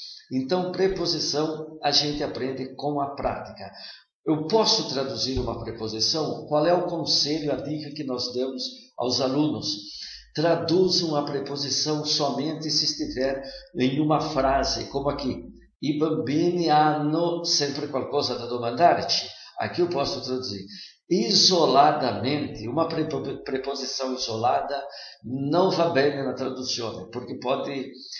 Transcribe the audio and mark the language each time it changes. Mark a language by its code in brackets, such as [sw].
[pt] Então, preposição a gente aprende com a prática. Eu posso traduzir uma preposição? Qual é o conselho, a dica que nós damos aos alunos? Traduzam a preposição somente se estiver em uma frase, como aqui. [it] I bambini hanno sempre qualcosa da domandarci. [pt] Aqui eu posso traduzir. Isoladamente, uma preposição isolada não [it] va bene [pt] na [it] traduzione, [pt] porque pode